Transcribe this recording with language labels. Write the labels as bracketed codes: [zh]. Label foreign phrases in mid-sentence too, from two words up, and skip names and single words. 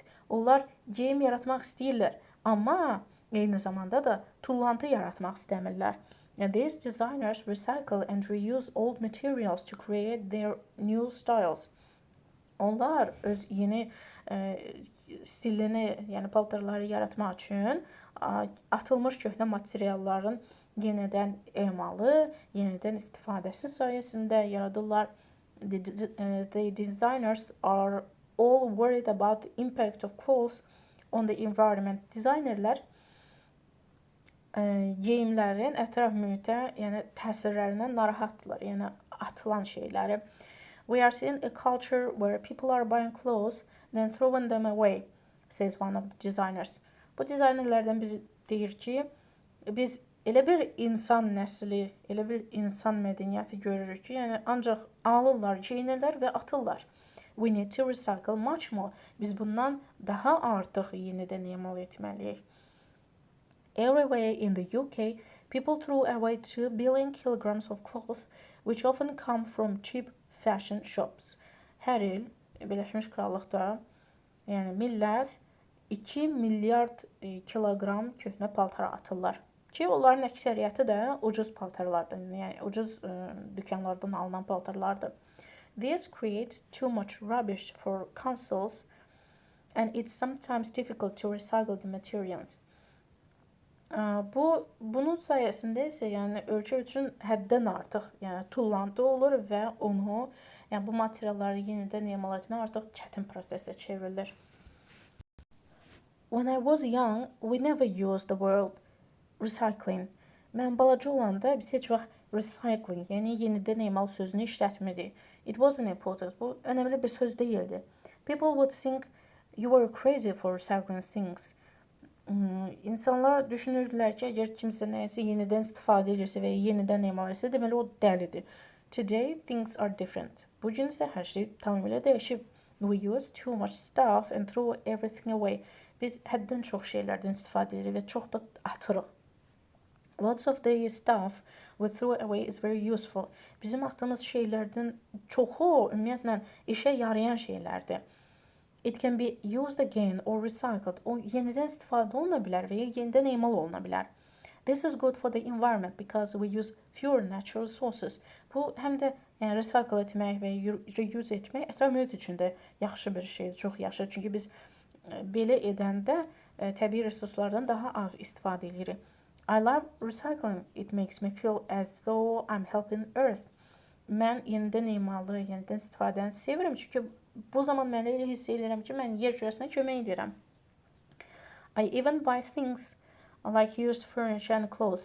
[az] Onlar geyim yaratmaq istəyirlər, amma eyni zamanda da tullantı yaratmaq istəmirlər. [en] These designers recycle and reuse old materials to create their new styles. [az] Onlar öz yeni stilini, yəni paltarları yaratmaq üçün atılmış köhnə materialların yenidən emalı, yenidən istifadəsi sayəsində yaradırlar. [en] The designers are all worried about the impact of clothes on the environment. [az] Dizaynerlər geyimlərin ətraf mühitə, yəni təsirlərindən narahatdırlar, yəni atılan şeyləri. [en] We are seeing a culture where people are buying clothes then throwing them away, says one of the designers. [az] Bu dizaynerlərdən biri deyir ki, biz elə bir insan nəsli, elə bir insan mədəniyyəti görürük ki, yəni ancaq alırlar, geyinirlər və atırlar. [en] We need to recycle much more. [az] Biz bundan daha artıq yenidən emal etməliyik. [en] Everywhere in the UK, people throw away 2 billion kilograms of clothes, which often come from cheap fashion shops. [az] Hər il Birləşmiş Krallıqda, yəni millət 2 milyard kiloqram köhnə paltar atırlar. Ki onların əksəriyyəti də ucuz paltarlardan, yəni ucuz dükanlardan alınan paltarlardır. [en] This creates too much rubbish for councils and it's sometimes difficult to recycle the materials. [az] Bunun sayəsində isə yəni ölkə üçün həddən artıq, yəni tullantı olur və onu, yəni bu materialları yenidən emal etmək artıq çətin prosesə çevrilir. [en] When I was young, we never used the word recycling. [az] Mən balaca olanda biz heç vaxt recycling, yəni yenidən emal sözünü işlətmirdik. [en] It wasn't important. [az] Bu önəmli bir söz deyildi. [en] People would think you were crazy for recycling things. [az] İnsanlar düşünürdülər ki, əgər kimsə nəyəsə yenidən istifadə edirsə və yenidən emal etsə, deməli o dəlidir. [en] Today, things are different. [az] Bugün isə hər şey tamamilə dəyişib. [en] We use too much stuff and throw everything away. [az] Biz həddən çox şeylərdən istifadə edirik və çox da atırıq. [en] Lots of the stuff we throw away is very useful. [az] Bizim atdığımız şeylərdən çoxu ümumiyyətlə işə yarayan şeylərdir. [en] It can be used again or recycled. [az] O yenidən istifadə oluna bilər və yenidən emal oluna bilər. [en] This is good for the environment because we use fewer natural resources. [az] Bu həm də yəni recycle etmək və reuse etmək ətraf mühit üçün də yaxşı bir şeydir, çox yaxşı. Çünki biz belə edəndə təbii resurslardan daha az istifadə edirik. [en] I love recycling. It makes me feel as though I'm helping Earth. [az] Mən yenidən emalı, yenidən istifadəni sevirəm. Çünki bu zaman mən elə hiss edirəm ki, mən yer kürəsinə kömək edirəm. [en] I even buy things like used furniture and clothes.